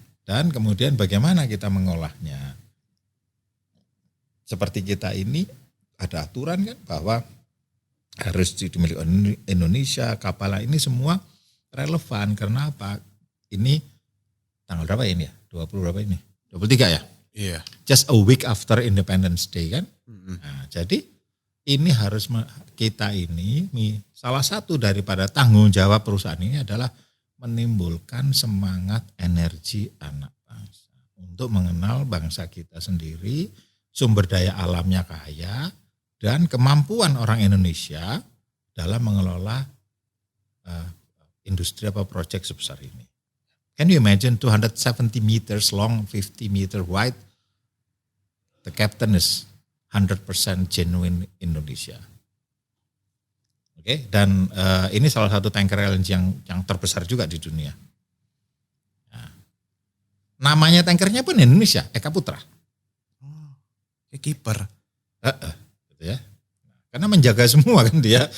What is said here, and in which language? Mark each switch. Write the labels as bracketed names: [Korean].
[Indonesian] Dan kemudian bagaimana kita mengolahnya? Seperti kita ini ada aturan kan bahwa harus dimiliki Indonesia, kapal ini semua relevan. Karena apa? Ini tanggal berapa ini ya? 20 berapa ini? 23 ya? Iya. [English] Just a week after Independence Day kan? [Indonesian] Nah, jadi ini harus kita ini, salah satu daripada tanggung jawab perusahaan ini adalah menimbulkan semangat energi anak bangsa. Untuk mengenal bangsa kita sendiri, sumber daya alamnya kaya, dan kemampuan orang Indonesia dalam mengelola industri apa proyek sebesar ini. [English] Can you imagine 270 meters long, 50 meter wide? The captain is 100% genuine Indonesia. [Indonesian] Oke, dan ini salah satu tanker LNG yang terbesar juga di dunia. Nah, namanya tankernya pun Indonesia, Eka Putra. Kayak kiper. Gitu ya. Karena menjaga semua kan dia.